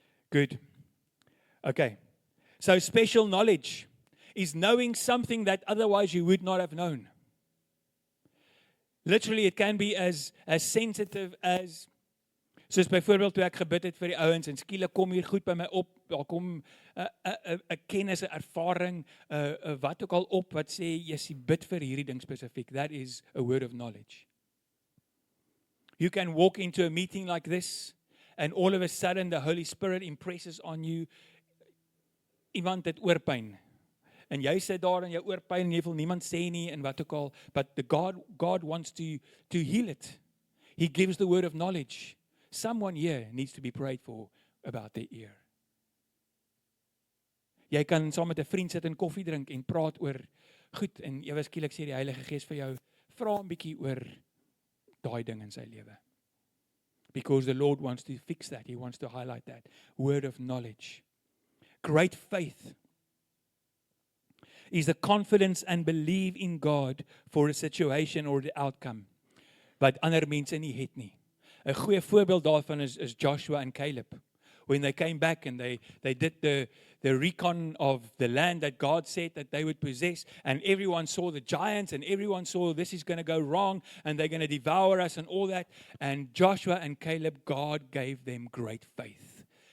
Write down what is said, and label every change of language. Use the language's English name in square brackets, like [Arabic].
[English] Good. Okay. So special knowledge is knowing something that otherwise you would not have known. Literally, it can be as sensitive as... [Afrikaans] Soos byvoorbeeld toe ek gebid het vir die ouens en skielik kom hier goed by my op, daar kom 'n kennis, 'n ervaring, wat ook al op wat sê jy bid vir hierdie ding spesifiek. [English] That is a word of knowledge. You can walk into a meeting like this and all of a sudden the Holy Spirit impresses on you [Afrikaans] iemand het oorpyn. En jy sit daar in jou oorpyn en jy wil niemand sê nie en wat ook al, [English] but God wants to heal it. He gives the word of knowledge. Someone here needs to be prayed for about their ear. [Afrikaans] Jy kan saam met 'n vriend sit en koffie drink en praat oor goed en ewe skielik sê die Heilige Gees vir jou, vra 'n bietjie oor daai ding in sy lewe. [English] Because the Lord wants to fix that. He wants to highlight that. Word of knowledge. Great faith is the confidence and believe in God for a situation or the outcome. [Afrikaans] Wat ander mense nie het nie. 'n goeie voorbeeld daarvan is Joshua and Caleb. [English] When they came back and they did the recon of the land that God said that they would possess, and everyone saw the giants and everyone saw this is going to go wrong and they're going to devour us and all that. And Joshua and Caleb, God gave them great faith.